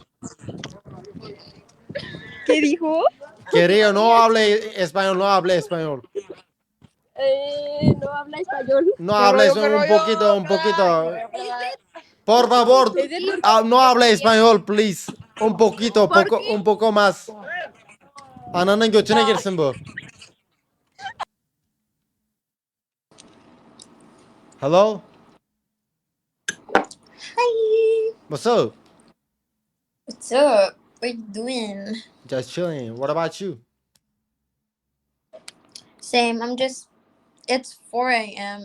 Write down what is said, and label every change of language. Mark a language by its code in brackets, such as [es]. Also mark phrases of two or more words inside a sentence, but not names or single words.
[es] ¿Qué dijo? Querido, no hable español, no hable español. No habla español. No hable español, un poquito. Por favor, no hable español, please. Un poquito, un poco más. [tr] Ananın götüne girsin bu. [en] Hello? Hi. What's up? What's up? What you doing? Just chilling. What about you? Same. It's 4 a.m.